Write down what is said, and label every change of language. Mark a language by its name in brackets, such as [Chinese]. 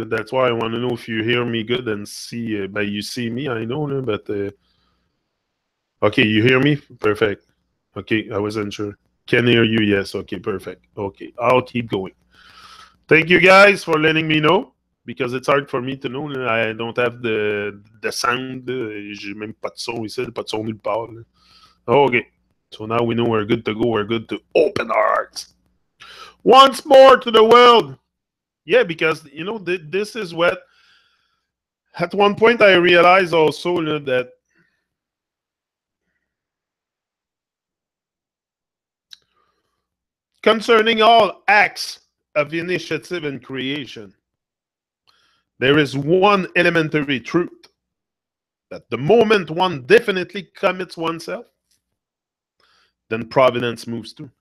[English] That's why I want to know if you hear me good and see. But you see me, I know, but okay, you hear me? Perfect. Okay, I wasn't sure. Can hear you? Yes. Okay, perfect. Okay, I'll keep going. Thank you guys for letting me know, because it's hard for me to know. I don't have the sound. [French] J'ai même pas de son ici, pas de son nulle part. [English] Okay, so now we know we're good to go. We're good to open our hearts once more to the world. Yeah, because this is what. At one point, I realized also that concerning all acts of initiative and creation, there is one elementary truth: that the moment one definitely commits oneself, then providence moves too.